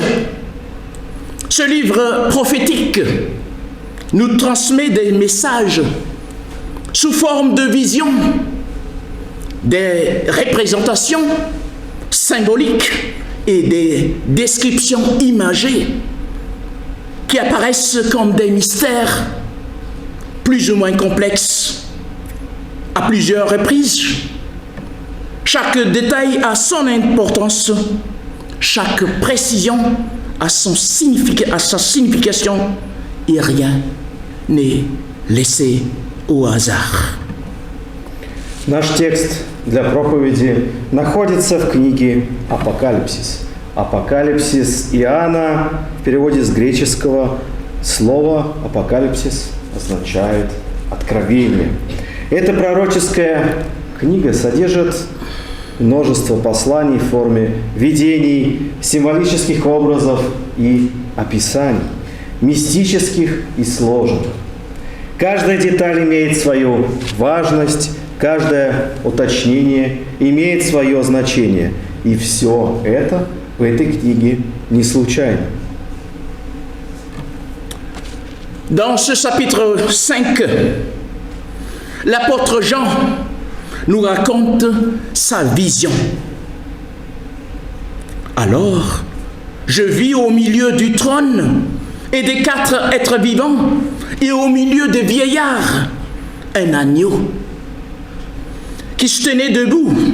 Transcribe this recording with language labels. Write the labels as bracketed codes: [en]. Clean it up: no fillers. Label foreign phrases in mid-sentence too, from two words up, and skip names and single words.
[fr] Ce livre prophétique nous transmet des messages sous forme de visions, des représentations symboliques et des descriptions imagées qui apparaissent comme des mystères plus ou moins complexes à plusieurs reprises. Chaque détail a son importance, chaque précision a sa signification et rien n'est laissé au hasard. [ru] Наш текст для проповеди находится в книге «Апокалипсис». «Апокалипсис» Иоанна в переводе с греческого слово «апокалипсис» означает «откровение». Эта пророческая книга содержит множество посланий в форме видений, символических образов и описаний, мистических и сложных. Каждая деталь имеет свою важность, каждое уточнение имеет свое значение. И все это в этой книге не случайно. [fr] Dans ce chapitre 5, l'apôtre Jean nous raconte sa vision. Alors, je vis au milieu du trône et des 4 êtres vivants et au milieu des vieillards un agneau qui se tenait debout.